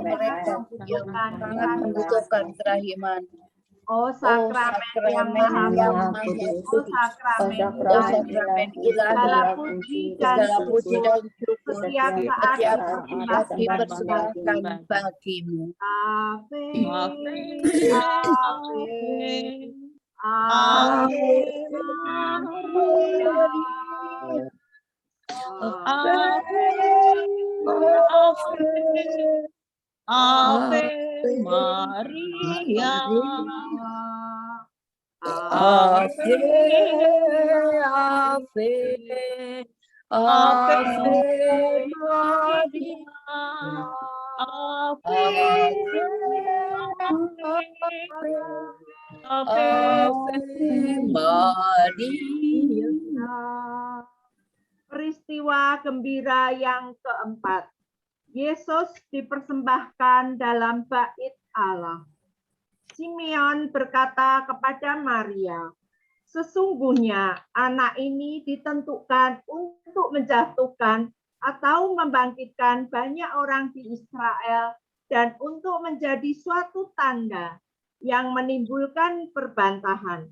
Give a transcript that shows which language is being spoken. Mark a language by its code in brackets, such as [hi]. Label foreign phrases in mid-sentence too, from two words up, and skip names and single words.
[id] sangat membutuhkan kerahiman. Oh sakramen yang maha kudus, oh sakramen sakramen segala ilahi, puji dan segala puji dan syukur setiap saat setiap dipersembahkan saat dipersembahkan bagimu. [la] Ave, Ave, Ave, Ave Maria, Ave, Ave, Ave Maria, Ave Maria. [id] Peristiwa gembira yang keempat. Yesus dipersembahkan dalam bait Allah. Simeon berkata kepada Maria, sesungguhnya anak ini ditentukan untuk menjatuhkan atau membangkitkan banyak orang di Israel dan untuk menjadi suatu tanda yang menimbulkan perbantahan.